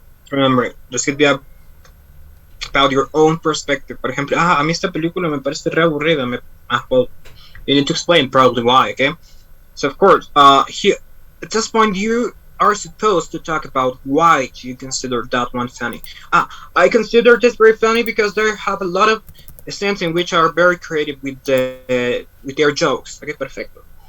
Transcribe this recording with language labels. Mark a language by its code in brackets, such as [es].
[en] Remember, this could be about your own perspective. [es] Por ejemplo, a mí esta película me parece re aburrida. [en] Well, you need to explain probably why, okay? So of course, here at this point you are supposed to talk about why you consider that one funny. I consider this very funny because they have a lot of scenes in which are very creative with their jokes. Okay, perfecto.